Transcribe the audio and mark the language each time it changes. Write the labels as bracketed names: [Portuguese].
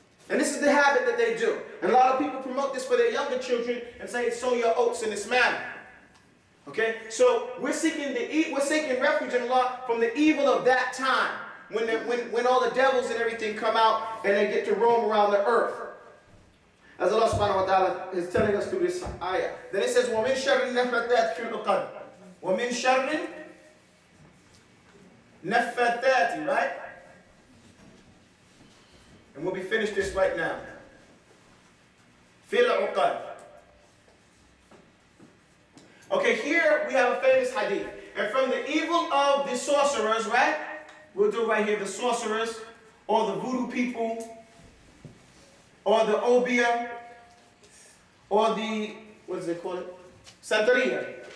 [English] And this is the habit that they do. And a lot of people promote this for their younger children and say, sow your oats in this manner. Okay? So we're seeking refuge in Allah from the evil of that time. When all the devils and everything come out and they get to roam around the earth. As Allah subhanahu wa ta'ala is telling us through this ayah. Then it says, [Arabic] وَمِن شَرِّ النَّفَّثَاتِ فِي الْعُقَدِ. وَمِن شَرِّ النَّفَّثَاتِ, [English] right? And we'll be finished this right now. Fil uqad. Okay, here we have a famous hadith. And from the evil of the sorcerers, right? We'll do right here, the sorcerers, or the voodoo people, or the obia, or the, what is it called? Santeria.